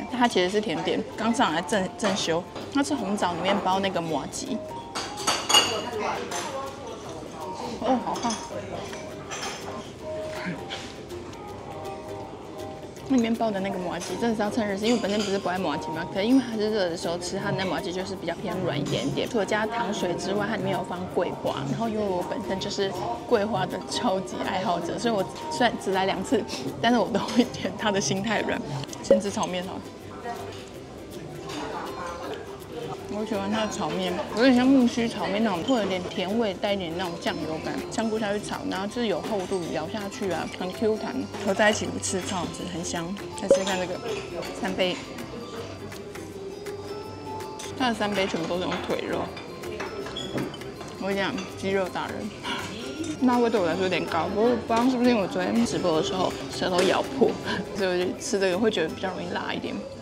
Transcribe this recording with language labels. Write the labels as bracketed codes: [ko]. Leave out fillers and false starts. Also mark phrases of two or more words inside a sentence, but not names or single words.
[zh] 它其實是甜點，剛上來正修。它是紅棗裡面包那個麻糬。哦，好燙！裡面包的那個麻糬真的是要趁熱吃，因為我本身不是不愛麻糬嘛，可是因為它是熱的時候吃，它的那麻糬就是比較偏軟一點點。除了加糖水之外，它裡面有放桂花，然後因為我本身就是桂花的超級愛好者，所以我雖然只來2次，但是我都會點它的心太軟。先吃炒麵好了。我喜歡它的炒麵，有點像木須炒麵那種，會有點甜味，帶一點那種醬油感。香菇下去炒，然後就是有厚度，咬下去啊，很 Q 彈，合在一起吃超好吃，很香。再吃看這個3杯，它的3杯全部都是用腿肉。我跟你講，肌肉達人，辣味對我來說有點高，不過不知道是不是因為我昨天直播的時候舌頭咬破，所以我就吃這個會覺得比較容易辣一點。